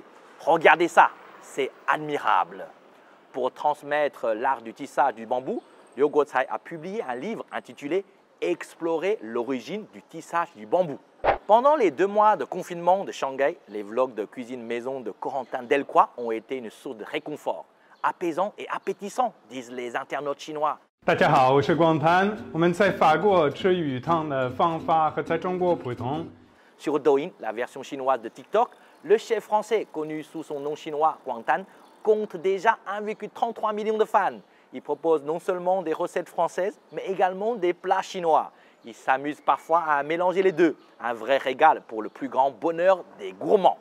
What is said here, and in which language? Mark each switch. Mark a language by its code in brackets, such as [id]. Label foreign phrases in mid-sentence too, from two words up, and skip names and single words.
[fr] Regardez ça, c'est admirable. Pour transmettre l'art du tissage du bambou, Liu Guocai a publié un livre intitulé « Explorer l'origine du tissage du bambou ». Pendant les 2 mois de confinement de Shanghai, les vlogs de cuisine maison de Corentin Delcroix ont été une source de réconfort. Apaisant et appétissant, disent les internautes chinois. [zh] 大家好，我是光盘。我们在法国吃鱼汤的方法和在中国不同。 [fr] Sur Douyin, la version chinoise de TikTok, le chef français, connu sous son nom chinois Guangtan, compte déjà 1,33 million de fans. Il propose non seulement des recettes françaises, mais également des plats chinois. Il s'amuse parfois à mélanger les deux. Un vrai régal pour le plus grand bonheur des gourmands.